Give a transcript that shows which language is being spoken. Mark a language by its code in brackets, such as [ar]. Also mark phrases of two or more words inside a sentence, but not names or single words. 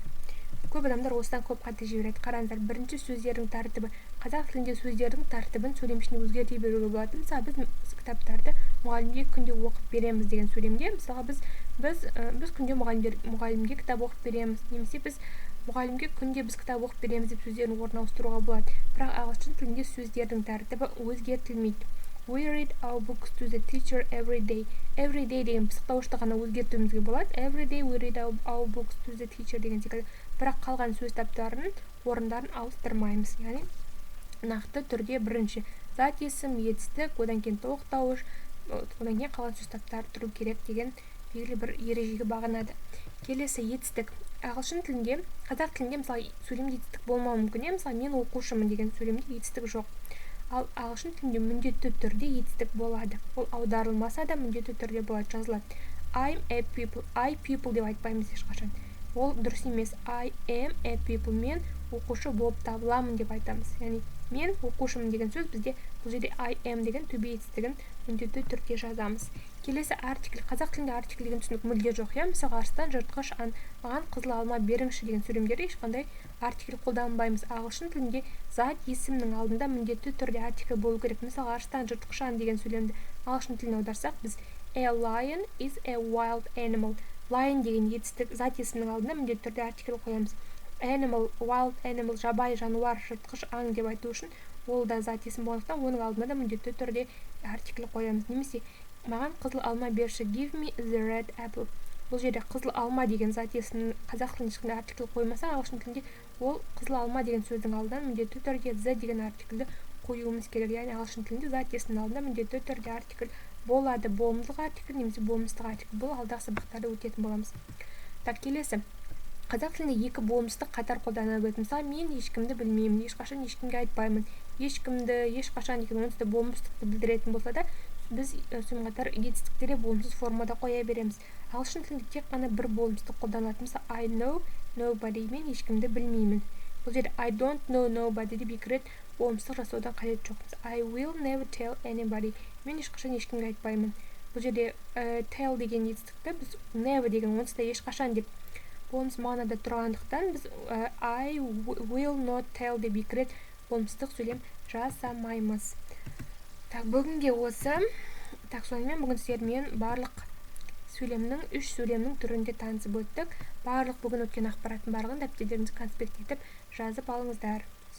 [kk] Көп адамдар осыдан көп қате жібереді. Қараңыздар, бірінші сөздердің тәртібі. Қазақ тілінде сөздердің тәртібін сөйлем ішінде өзгерте беруге болады. Мысалы, біз кітаптарды мұғалімге күнде оқып береміз деген сөйлемде, мысалға біз күнде мұғалімге кітап оқып береміз, немесе біз мұғалімге күнде біз кітап оқып береміз деп сөздердің орнын ауыстыруға болады. Бірақ ағылшын тілінде сөздердің тәртібі өзгертілмейді. [en] We read our books to the teacher every day. Every day [kk] деген пысықтауышты ғана өзгертуімізге болады. [en] Every day we read our books to the teacher [kk] деген секілді. Бірақ қалған сөз таптарының орындарын ауыстырмаймыз. Яғни нақты түрде бірінші зат есім, етістік, одан кейін тоқтауыш, одан кейін қалған сөз таптары тұру керек деген белгілі бір ережеге бағынады. Келесі етістік. Ағылшын тілінде, қазақ тілінде мысалы сөйлемде етістік болмауы мүмкін. Мысалы мен оқушымын деген сөйлемде етістік жоқ. Ал ағылшын тілінде міндетті түрде етістік болады. Ол аударылмаса да міндетті түрде болады, жазылады. [en] I'm a pupil. I people [kk] деп айтпаймыз ешқашан. Ол дұрыс емес. [en] I am a pupil. [kk] Мен оқушы болып табыламын деп айтамыз. Яғни мен оқушымын деген сөз бізде бұл жерде [en] I am [kk] деген [en] to be [kk] етістігін міндетті түрде жазамыз. Келесі артикль. Қазақ тілінде артикль деген түсінік мүлде жоқ. Мысалы, арыстан, жыртқыш, маған қызыл алма беріңізші деген сөйлемдерде ешқандай артикль қолданбаймыз. Ағылшын тілінде зат есімнің алдында міндетті түрде артикль болу керек. Мысалы, арыстан, жыртқыш деген сөйлемді ағылшын тіліне аударсақ, біз [en] a lion is a wild animal. [kk] Lion деген етістік зат есімнің алдына міндетті түрде артикль қоямыз. [en] Animal, wild animal, [kk] жабайы жануар, жыртқыш аң деп айту үшін ол да зат есім болғандықтан оның алдына да міндетті түрде артикль қоямыз. Немесе маған қызыл алма берші. [en] Give me the red apple. [kk] бұл жерде қызыл алма деген зат есімін қазақ тілінде ешқандай артикль қоймаса, ағылшын тілінде ол қызыл алма деген сөздің алдына міндетті түрде the деген артикльді қоюымыз керек. Яғни ағылшын тілінде зат есімнің алдында міндетті түрде артикль болады. Болымдық артикль немесе болмыстық артикль. Бұл алдағы сабақтарда өтетін боламыз. Так, келесі. Қазақ тілінде екі болмысты қатар қолданады. Мысалы, мен ешкімді білмеймін, ешқашан ешкімге айтпаймын. Ешкімді, ешқашан деген онсыз да болмыстықты білдіретін болса да, біз сонымен қатар етістіктерде болымсыз формада қоя береміз. Ағылшын тілінде тек қана бір болмысты қолданылады. Мысалы, [en] I know nobody, [kk] мен ешкімді білмеймін. Бұл жерде [en] I don't know nobody [kk] деп екі рет болмыстық жасаудан қажет жоқ. [en] I will never tell anybody, [kk] мен ешқашан ешкімге айтпаймын. Бұл жерде tell деген етістікті біз never деген онсыз да ешқашан деп болмыс мағынада тұрғандықтан біз [en] I will not tell [kk] деп екі рет болмыстық сөйлем жасамаймыз. Так, бүгінге осы. Так, сонымен бүгін сіздермен барлық сөйлемнің, 3 сөйлемнің түрінде танысып өттік. Барлық бүгін өткен ақпараттың барлығын дәптерлеріңізге конспект етіп жазып алыңыздар.